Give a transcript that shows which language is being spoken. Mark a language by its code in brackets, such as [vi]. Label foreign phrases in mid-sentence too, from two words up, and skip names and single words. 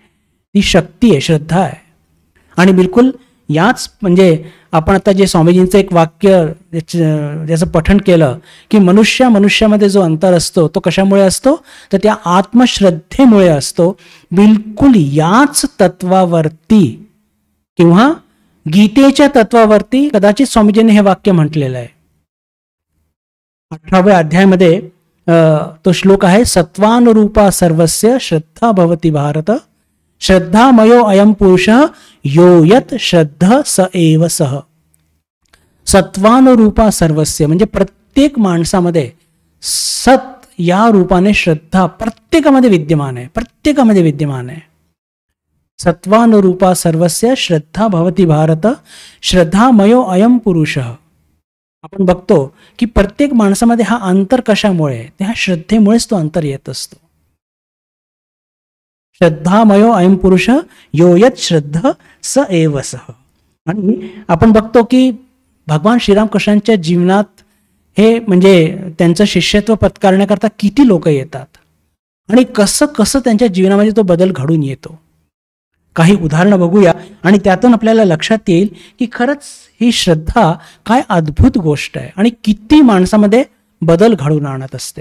[mr] ती शक्ती आहे, श्रद्धा आहे. आणि बिलकुल याच म्हणजे आपण आता जे स्वामीजींचं एक वाक्य ज्याचं पठण केलं की मनुष्यामध्ये जो अंतर असतो तो कशामुळे असतो, तर त्या आत्मश्रद्धेमुळे असतो. बिलकुल याच तत्वावरती किंवा गीतेच्या तत्वावरती कदाचित स्वामीजींनी हे वाक्य म्हटलेलं आहे. 18व्या अध्यायामध्ये तो श्लोक आहे, [sa] सत्वानुरूपा सर्वस्य श्रद्धा भवती भारत, श्रद्धामयो अयम पुरुष यो यत श्रद्ध स एव सह. सत्वानुरूपा सर्वस्य [mr] म्हणजे प्रत्येक माणसामध्ये सत या रूपाने श्रद्धा प्रत्येकामध्ये विद्यमान आहे. [sa] सत्वानुरूपा सर्वस्य श्रद्धा भवती भारत, श्रद्धामयो अयम पुरुष. [mr] आपण बघतो की प्रत्येक माणसामध्ये हा अंतर कशामुळे? त्या श्रद्धेमुळेच तो अंतर येत असतो. [sa] श्रद्धामयो अयम पुरुष यो यत श्रद्ध स एव सह. [mr] आणि आपण बघतो की भगवान श्रीरामकृष्णांच्या जीवनात हे म्हणजे त्यांचं शिष्यत्व पत्करण्याकरता किती लोक येतात आणि कसं कसं त्यांच्या जीवनामध्ये तो बदल घडून येतो. काही उदाहरणं बघूया आणि त्यातून आपल्याला लक्षात येईल की खरंच ही श्रद्धा काय अद्भुत गोष्ट आहे आणि किती माणसामध्ये बदल घडवून आणत असते.